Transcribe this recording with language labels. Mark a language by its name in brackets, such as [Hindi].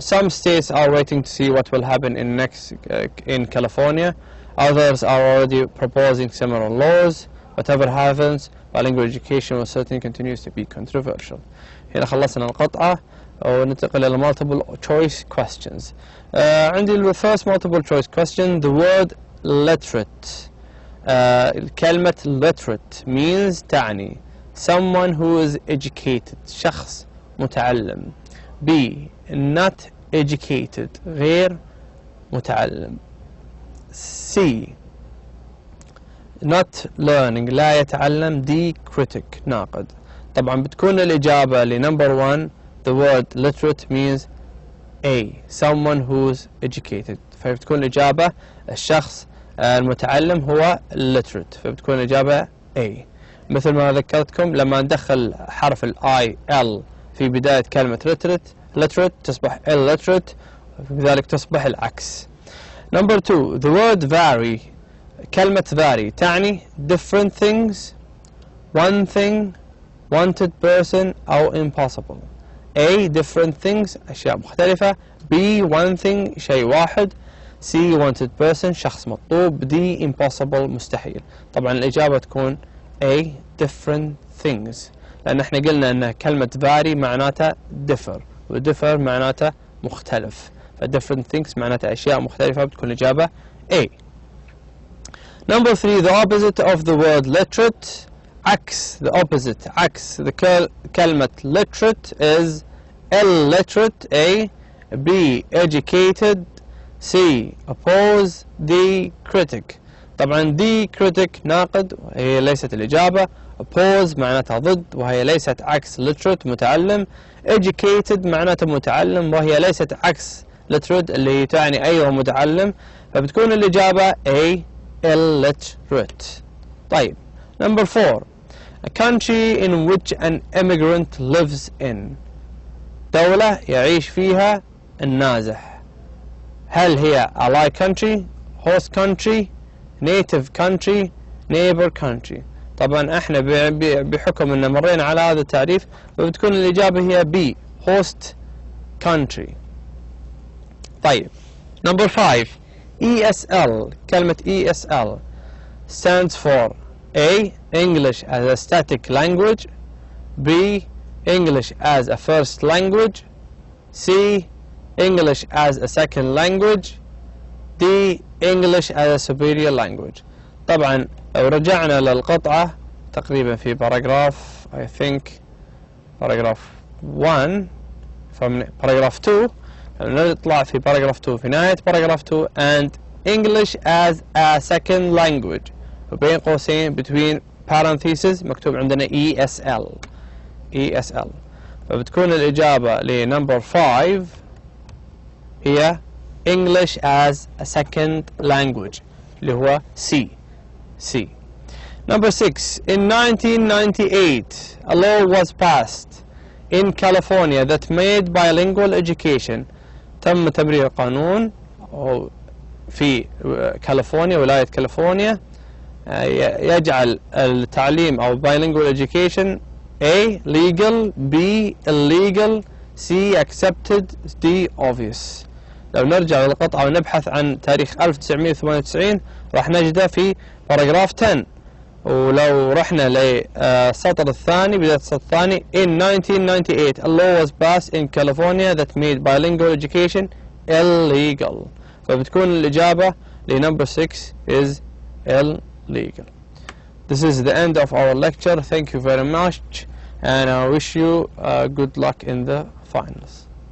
[English] Some states are waiting to see what will happen in California. Others are already proposing similar laws. Whatever happens, bilingual education will certainly continues to be controversial. [Arabic] هنا خلصنا القطعة وننتقل إلى [English] multiple choice questions. [Arabic] عندي [English] the first multiple choice question. The word literate. [Arabic] كلمة [English] literate means [Arabic] تعني [English] someone who is educated [Arabic] شخص متعلم. [English] B. Not educated [Arabic] غير متعلم. [English] C. Not learning [Arabic] لا يتعلم. [English] D. Critic [Arabic] ناقد. طبعا بتكون الإجابة لنمبر [English] 1 the word literate means A. Someone who's educated. [Arabic] فبتكون الإجابة الشخص المتعلم هو literate، فبتكون الإجابة A. مثل ما ذكرتكم لما ندخل حرف I L في بداية كلمة literate تصبح illiterate، وبذلك تصبح العكس. [English] Number 2 the word vary. [Arabic] كلمة [English] vary [Arabic] تعني [English] different things, one thing, wanted person [Arabic] أو [English] impossible. A. different things [Arabic] أشياء مختلفة. [English] B. one thing [Arabic] شيء واحد. [English] C. wanted person [Arabic] شخص مطلوب. [English] D. impossible [Arabic] مستحيل. طبعا الإجابة تكون A. [English] different things، [Arabic] لأن احنا قلنا أن كلمة vary معناتها differ، و differ معناتها مختلف، ف different things معناتها أشياء مختلفة، بتكون الإجابة A. [English] Number 3 the opposite of the word literate. [Arabic] عكس [English] the opposite [Arabic] عكس كلمة [English] literate is illiterate. A. B. educated. C. oppose. D. critic. [Arabic] طبعا [English] the critic [Arabic] ناقد وهي ليست الإجابة. oppose معناتها ضد وهي ليست عكس literate متعلم. educated معناتها متعلم وهي ليست عكس literate اللي تعني أيوه متعلم، فبتكون الإجابة A illiterate. طيب [English] number 4 a country in which an immigrant lives in. [Arabic] دولة يعيش فيها النازح. هل هي [English] ally country, host country, native country, neighbor country؟ [Arabic] طبعا احنا بحكم ان مرينا على هذا التعريف فبتكون الإجابة هي B [English] host country. [Arabic] طيب [English] number 5 ESL. [Arabic] كلمة [English] ESL stands for A English as a static language, B English as a first language, C English as a second language, D English as a superior language. [Arabic] طبعا لو رجعنا للقطعة تقريبا في باراجراف [English] I think [Arabic] باراجراف 1 [English] from paragraph 2 [Arabic] نطلع في باراجراف 2 في نهاية باراجراف 2 [English] and English as a second language [Arabic] وبين قوسين [English] between parentheses [Arabic] مكتوب عندنا ESL. فبتكون الإجابة لنمبر 5 هي [English] English as a second language [Arabic] اللي هو C. [English] Number 6 in 1998 a law was passed in California that made bilingual education. [Arabic] تم تمرير قانون في كاليفورنيا ولاية كاليفورنيا يجعل التعليم أو [English] bilingual education A legal, B illegal, C accepted, D obvious. [Arabic] لو نرجع للقطعة ونبحث عن تاريخ 1998 راح نجده في باراجراف 10. ولو رحنا للسطر الثاني بداية السطر الثاني [English] in 1998 a law was passed in California that made bilingual education illegal. [Arabic] فبتكون الإجابة لنمبر 6 [English] is illegal. This is the end of our lecture. Thank you very much and I wish you good luck in the finals.